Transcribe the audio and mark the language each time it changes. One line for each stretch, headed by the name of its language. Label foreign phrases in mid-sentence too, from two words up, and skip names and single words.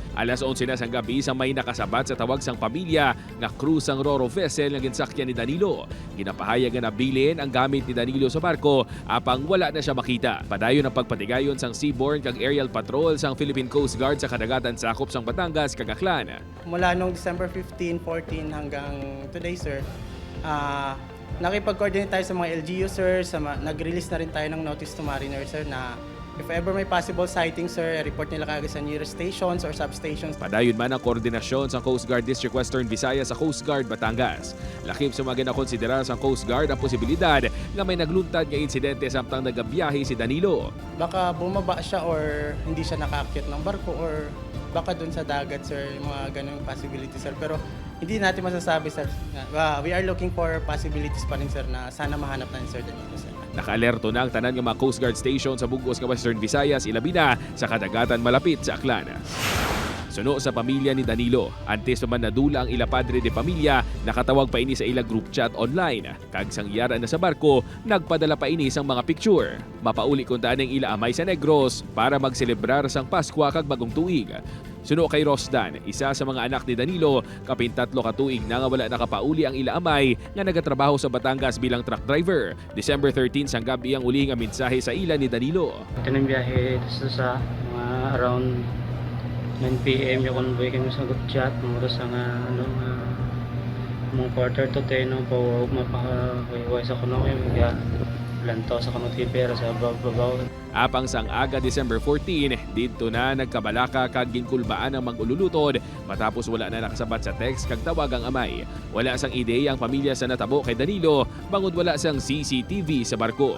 Hiligaynon: Alas 11 na sang gabi sang may nakasabat sa tawag sang pamilya nga cruise ang Roro vessel nga ginsakyan ni Danilo. Ginapahayag nga nabilin ang gamit ni Danilo sa barko apang wala na siya makita. Padayon ang pagpatigayon sang Seaborne kag Aerial Patrol sang Philippine Coast Guard sa kadagatan sakop sang Batangas kag Aklan.
Filipino: Mula noong December 15, 14 hanggang today, sir, nakipag-coordinate tayo sa mga LGU, sir. Nag-release na rin tayo ng
English: notice to mariner,
Filipino: sir, na
English: if ever
Filipino: may
English: possible sighting,
Filipino: sir, report nila kagad sa
English: nearest stations or substations.
Hiligaynon: Padayon man ang koordinasyon sa Coast Guard District Western Visayas sa Coast Guard Batangas. Lakip sa mga ginakonsidera sa Coast Guard ang posibilidad na may nagluntad nga insidente samtang nagabiyahe si Danilo.
Filipino: Baka bumaba siya or hindi siya nakaakyat ng barko or baka dun sa dagat, sir, yung mga ganung possibility, sir. Pero hindi natin masasabi, sir.
English: We are looking for possibilities
Filipino: pa rin, sir, na sana mahanap natin, sir, Danilo, sir.
Hiligaynon: Naka-alerto na ang tanan ng mga Coast Guard Station sa bugos nga Western Visayas, ilabi na sa kadagatan malapit sa Aklan. Suno sa pamilya ni Danilo, antes pa man nadula ang ila padre de pamilya, nakatawag pa ini sa ila group chat online. Kag sang iyara na sa barko, nagpadala pa ini sang mga picture. Mapauli kung taan ang ila amay sa Negros para magselebrar sang Pasko kag bagong tuig. Suno kay Rosdan, isa sa mga anak ni Danilo, kapin 3 ka tuig na nga wala nakapauli ang ila amay nga nagatrabaho sa Batangas bilang truck driver. December 13 sang gabi ang uli nga mensahe sa ila ni Danilo. Kanang biyahe sa mga around 9 PM yung convoy kami sa group chat mura sa mga
English: quarter to 10
Hiligaynon: no pawag mapakawayway sa kuno kaya lantaw sa kanong tipera sa babaw. Apang sang aga December 14, dito na nagkabalaka kag ginkulbaan ang mag-ululutod matapos wala na nakasabat sa text kag tawag ang amay. Wala sang ideya ang pamilya sa natabo kay Danilo bangod wala sang CCTV sa barko.